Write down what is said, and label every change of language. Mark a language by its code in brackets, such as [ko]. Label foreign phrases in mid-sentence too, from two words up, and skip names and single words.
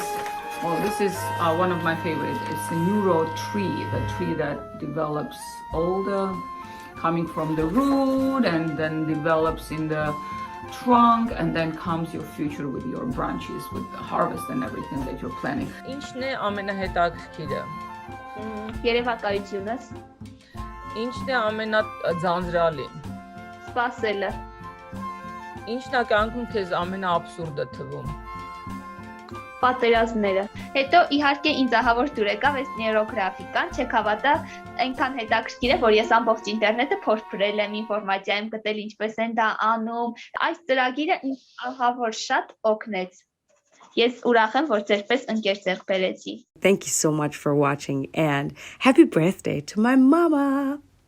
[en] Well, this is one of my favorites. It's a neuro tree, the tree that develops all the, coming from the root and then develops in the trunk, and then comes your future with your branches, with the harvest and everything that you're planning. [hy] Ինչն է ամենահետաքրքիրը։ Երևակայությունս, Ինչն է ամենաձանձրալին։ սպասելը, Ինչն է կյանքում քեզ ամենաաբսուրդը թվում։ պատերազմները։ Հետո իհարկե ինձ ահավոր դուր եկավ այս նեյրոգրաֆիկան, չեք հավատա, այնքան հետաքրքիր է, որ ես ամբողջ ինտերնետը փորփրել եմ, ինֆորմացիա եմ գտել, ինչպես են դա անում։ Այս ծրագիրը ինձ ահավոր շատ օգնեց։ Ես ուրախ եմ, որ ձերպես ընկեր ձեռք բերեցի։ [en] Thank you so much for watching, and happy birthday to my mama!